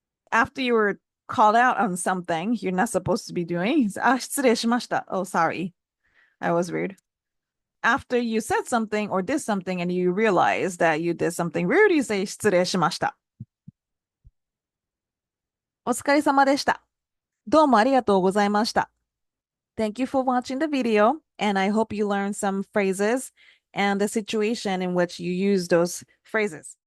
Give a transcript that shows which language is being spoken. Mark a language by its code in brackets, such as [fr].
[en] After you were called out on something you're not supposed to be doing, [ja] 失礼しました. [en] Oh, sorry. I was rude. After you said something or did something and you realize that you did something rude, you say [ja] 失礼しました. お疲れ様でした。どうもありがとうございました. [en] Thank you for watching the video, and I hope you learned some phrases and the situation in which you use those phrases.